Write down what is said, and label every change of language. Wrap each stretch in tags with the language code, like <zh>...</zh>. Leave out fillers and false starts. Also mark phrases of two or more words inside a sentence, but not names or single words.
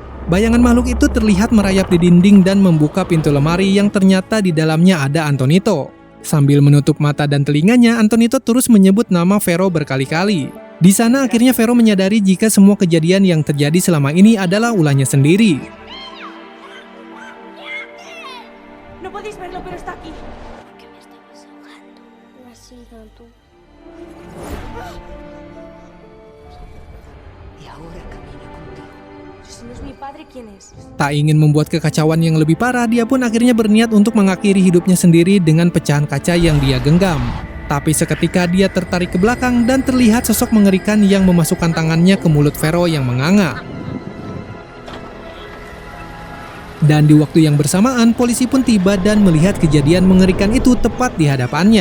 <id>Bayangan makhluk itu terlihat merayap di dinding dan membuka pintu lemari yang ternyata di dalamnya ada Antonito. Sambil menutup mata dan telinganya, Antonito terus menyebut nama Vero berkali-kali. Di sana akhirnya Vero menyadari jika semua kejadian yang terjadi selama ini adalah ulahnya sendiri.</id> <es>No podéis verlo, pero está aquí. ¿Por qué me estabas ahogando? No has sido tú. Y ahora camina contigo. Si no es mi padre, ¿quién es?</es> <id>Tak ingin membuat kekacauan yang lebih parah, dia pun akhirnya berniat untuk mengakhiri hidupnya sendiri dengan pecahan kaca yang dia genggam. Tapi seketika dia tertarik ke belakang dan terlihat sosok mengerikan yang memasukkan tangannya ke mulut Vero yang menganga. Dan di waktu yang bersamaan, polisi pun tiba dan melihat kejadian mengerikan itu tepat di hadapannya.</id>